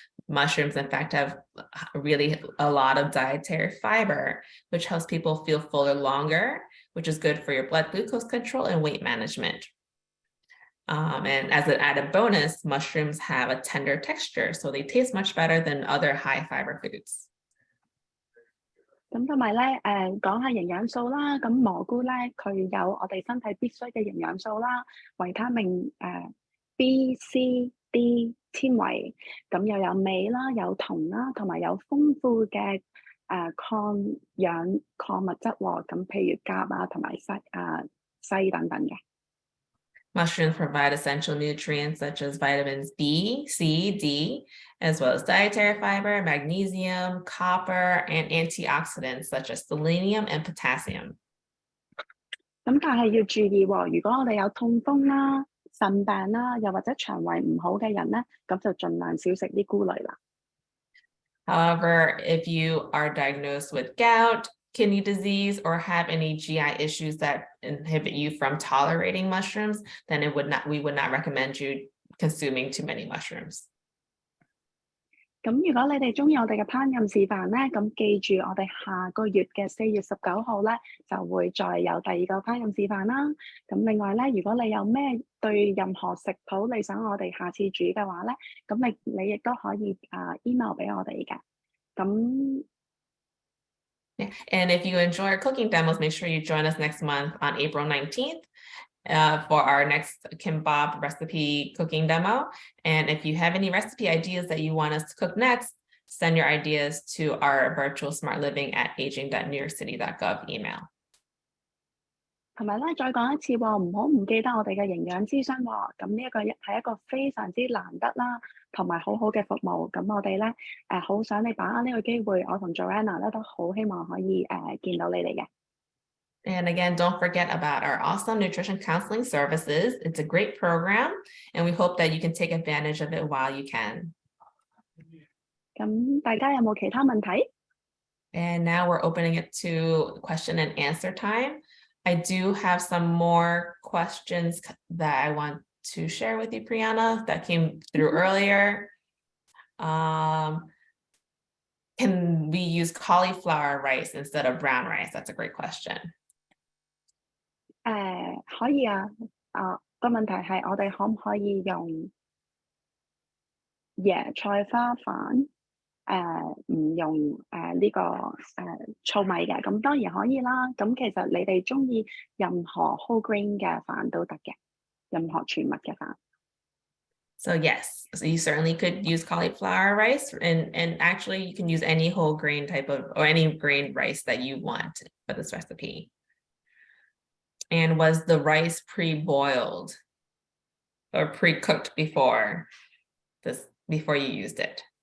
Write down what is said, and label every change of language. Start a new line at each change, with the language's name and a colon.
English: Mushrooms, in fact, have really a lot of dietary fiber, which helps people feel fuller longer, which is good for your blood glucose control and weight management. And as an added bonus, mushrooms have a tender texture, so they taste much better than other high fiber foods.
Chinese: 咁同埋咧，講下營養素啦。咁蘑菇咧，佢有我哋身體必須嘅營養素啦，維他命B、C、D 纖維，咁又有鎂啦，有銅啦，同埋有豐富嘅抗氧礦物質喎。咁譬如鉀啊，同埋硒等等嘅。
English: Mushrooms provide essential nutrients such as vitamins B, C, D, as well as dietary fiber, magnesium, copper, and antioxidants such as selenium and potassium.
Chinese: 咁但係要注意喎，如果我哋有痛風啦、腎病啦，又或者腸胃唔好嘅人咧，咁就盡量少食啲菇類啦。
English: However, if you are diagnosed with gout, kidney disease, or have any GI issues that inhibit you from tolerating mushrooms, then we would not recommend you consuming too many mushrooms.
Chinese: 咁如果你哋中意我哋嘅烹飪示範咧，咁記住我哋下個月嘅4月19號咧，就會再有第二個烹飪示範啦。咁另外咧，如果你有咩對任何食譜你想我哋下次煮嘅話咧，咁你亦都可以email 俾我哋嘅。咁
English: Yeah. And if you enjoy our cooking demos, make sure you join us next month on April 19th. For our next kimbap recipe cooking demo. And if you have any recipe ideas that you want us to cook next, send your ideas to our virtual smart living at aging.newyorkcity.gov email.
Chinese: 同埋咧，再講一次喎，唔好唔記得我哋嘅營養諮詢喎。咁呢一個係一個非常之難得啦，同埋好好嘅服務。咁我哋咧好想你把握呢個機會，我同 Joanna 咧都好希望可以見到你哋嘅。
English: And again, don't forget about our awesome nutrition counseling services. It's a great program, and we hope that you can take advantage of it while you can.
Chinese: 咁大家有冇其他問題？
English: And now we're opening it to question and answer time. I do have some more questions that I want to share with you, Priyana, that came through earlier. Can we use cauliflower rice instead of brown rice? That's a great question.
Chinese: 可以啊。個問題係我哋可唔可以用椰菜花飯？唔用呢個糙米嘅，咁當然可以啦。咁其實你哋中意任何 whole grain 嘅飯都得嘅，任何全麥嘅飯。
English: So yes, so you certainly could use cauliflower rice, and actually you can use any whole grain type of, or any grain rice that you want for this recipe. And was the rice pre-boiled or pre-cooked before you used it?